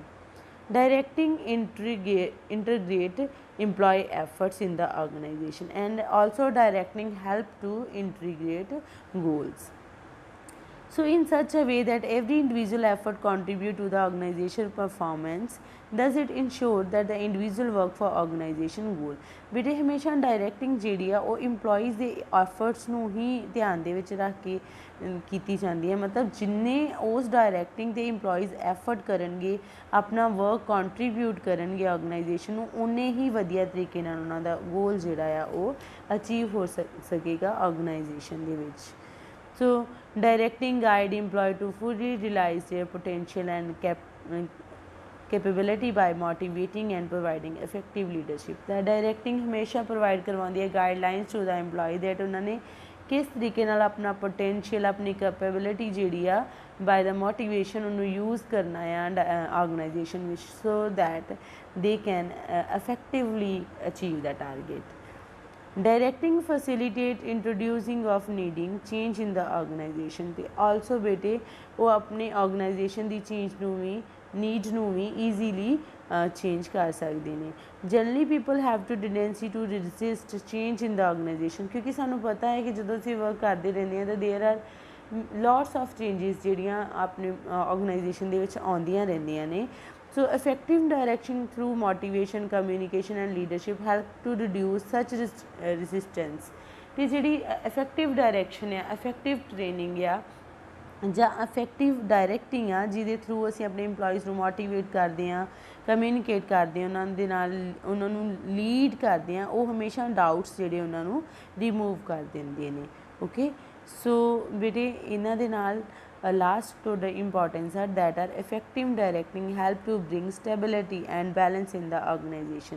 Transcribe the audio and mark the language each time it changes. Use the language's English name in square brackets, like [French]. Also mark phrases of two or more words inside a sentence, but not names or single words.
[English] Directing integrate employee efforts in the organization, and also directing help to integrate goals. So in such a way that every individual effort contribute to the organization performance, thus it ensure that the individual work for organization goal। [Punjabi] ਬੇਟੇ ਹਮੇਸ਼ਾ ਡਾਇਰੈਕਟਿੰਗ ਜਿਹੜੀ ਆ ਉਹ ਇੰਪਲੋਈਜ਼ ਦੇ ਐਫਰਟਸ ਨੂੰ ਹੀ ਧਿਆਨ ਦੇ ਵਿੱਚ ਰੱਖ ਕੇ ਕੀਤੀ ਜਾਂਦੀ ਹੈ। ਮਤਲਬ ਜਿੰਨੇ ਉਸ ਡਾਇਰੈਕਟਿੰਗ ਤੇ [English] employees effort [Punjabi] ਕਰਨਗੇ, ਆਪਣਾ [English] work contribute [Punjabi] ਕਰਨਗੇ ਆਰਗੇਨਾਈਜੇਸ਼ਨ ਨੂੰ, ਉਨੇ ਹੀ ਵਧੀਆ ਤਰੀਕੇ ਨਾਲ ਉਹਨਾਂ ਦਾ ਗੋਲ ਜਿਹੜਾ ਆ ਉਹ ਅਚੀਵ ਹੋ ਸਕੇਗਾ ਆਰਗੇਨਾਈਜੇਸ਼ਨ ਦੇ ਵਿੱਚ। [English] So directing guide employee to fully realize their potential and capability by motivating and providing effective leadership। The directing [Punjabi] ਹਮੇਸ਼ਾ ਪ੍ਰੋਵਾਈਡ ਕਰਵਾਉਂਦੀ ਹੈ [English] guidelines to the employee that [Punjabi] ਉਹਨਾਂ ਨੇ ਕਿਸ ਤਰੀਕੇ ਨਾਲ ਆਪਣਾ ਪੋਟੈਂਸ਼ੀਅਲ, ਆਪਣੀ ਕੈਪੇਬਿਲਿਟੀ ਜਿਹੜੀ ਆ [English] by the motivation [Punjabi] ਉਹਨੂੰ ਯੂਜ਼ ਕਰਨਾ ਆ ਆਰਗੇਨਾਈਜੇਸ਼ਨ ਵਿੱਚ, [English] so that they can effectively achieve the target। Directing facilitate introducing of needing change in the organization, [Punjabi] ਤੇ also ਬੇਟੇ ਉਹ ਆਪਣੇ ਆਰਗੇਨਾਈਜੇਸ਼ਨ ਦੀ ਚੇਂਜ ਨੂੰ ਵੀ, ਨੀਡ ਨੂੰ ਵੀ [English] easily change [Punjabi] ਕਰ ਸਕਦੇ ਨੇ। [English] generally people have to tendency to resist change in the organization, [Punjabi] ਕਿਉਂਕਿ ਸਾਨੂੰ ਪਤਾ ਹੈ ਕਿ ਜਦੋਂ ਅਸੀਂ ਵਰਕ ਕਰਦੇ ਰਹਿੰਦੇ ਹਾਂ ਤਾਂ [English] there are lots of changes [Punjabi] ਜਿਹੜੀਆਂ ਆਪਣੇ ਆਰਗੇਨਾਈਜੇਸ਼ਨ ਦੇ ਵਿੱਚ ਆਉਂਦੀਆਂ ਰਹਿੰਦੀਆਂ ਨੇ। [English] So effective direction through motivation, communication and leadership help to reduce such resistance। [Punjabi] ਤੇ ਜਿਹੜੀ [English] effective direction [Punjabi] ਆ, [English] effective training [Punjabi] ਆ ਜਾਂ [English] effective directing [Punjabi] ਆ ਜਿਹਦੇ ਥਰੂ ਅਸੀਂ ਆਪਣੇ EMPLOYEES ਨੂੰ ਮੋਟੀਵੇਟ ਕਰਦੇ ਹਾਂ, ਕਮਿਊਨੀਕੇਟ ਕਰਦੇ ਹਾਂ, ਉਹਨਾਂ ਦੇ ਨਾਲ ਉਹਨਾਂ ਨੂੰ ਲੀਡ ਕਰਦੇ ਹਾਂ, ਉਹ ਹਮੇਸ਼ਾ ਡਾਊਟਸ ਜਿਹੜੇ ਉਹਨਾਂ ਨੂੰ ਰਿਮੂਵ ਕਰ ਦਿੰਦੇ ਨੇ। ਓਕੇ, ਸੋ ਬੇਟੇ ਇਹਨਾਂ ਦੇ ਨਾਲ ਲਾਸਟ ਤੁਹਾਡਾ ਇੰਪੋਰਟੈਂਸ ਹੈ [English] that are effective directing help to bring stability and balance in the organization.